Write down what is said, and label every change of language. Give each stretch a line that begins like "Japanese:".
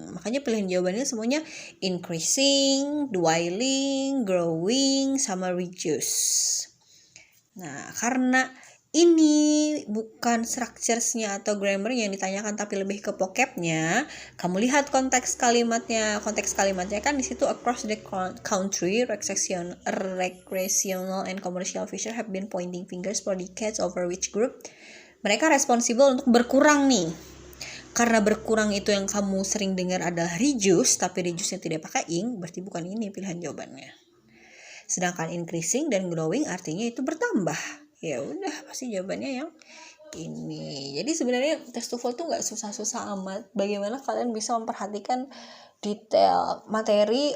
Indonesian: Makanya pilihan jawabannya semuanya increasing, dwindling, growing, sama reduce. Nah, karena ini bukan structures-nya atau grammar yang ditanyakan tapi lebih ke vocab-nya, kamu lihat konteks kalimatnya. Konteks kalimatnya kan di situ
English: across the country, recreational and commercial fisher have been pointing fingers for decades over which group.
Indonesian: Mereka responsible untuk berkurang nih. Karena berkurang itu yang kamu sering dengar adalah reduce, tapi reduce-nya tidak pakai ing, berarti bukan ini pilihan jawabannya. Sedangkan increasing dan growing artinya itu bertambah. Ya udah, pasti jawabannya yang ini. Jadi sebenarnya test TOEFL tuh nggak susah-susah amat. Bagaimana kalian bisa memperhatikan detail materi?